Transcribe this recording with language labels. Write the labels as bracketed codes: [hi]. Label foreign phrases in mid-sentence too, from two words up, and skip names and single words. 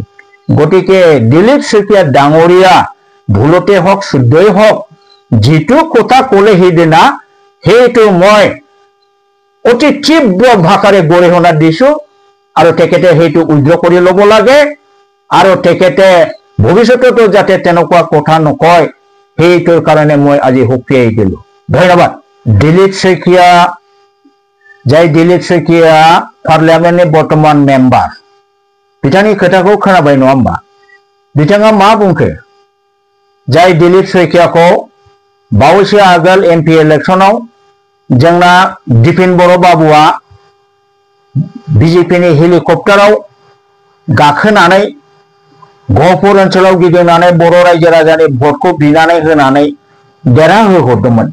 [as] গতিকে দিলীপ শইকীয়া ডাঙৰীয়া ভুলতে হওক শুদ্ধই হওক, যিটো কথা ক'লে সেইদিনা সেইটো মই অতি তীব্ৰ ভাষাৰে গৰিহণা দিছো। আৰু তেখেতে সেইটো উদ্ৰ কৰি ল'ব লাগে। আৰু তেখেতে ভৱিষ্যততো যাতে তেনেকুৱা কথা নকয়, সেইটোৰ কাৰণে মই আজি সকীয়াই দিলো। ধন্যবাদ। দিলীপ শইকীয়া, [brx] जाय दिलीप शइकिया पार्लियामेंटनि बर्तमान मेम्बार, बिथांनि खोथाखौ खोनाबाय नङा होमबा? बिथाङा मा बुंखो? जाय दिलीप शइकियाखौ बावैसो आगोल MP इलेक्शनाव जोंना दिपेन बर' बाबुआ BJPनि हेलिकप्टाराव गाखोनानै गहपुर ओनसोलाव गिदिंनानै बर' रायजो राजानि भटखौ बिनानै होनानै देरहाहोहरदोंमोन।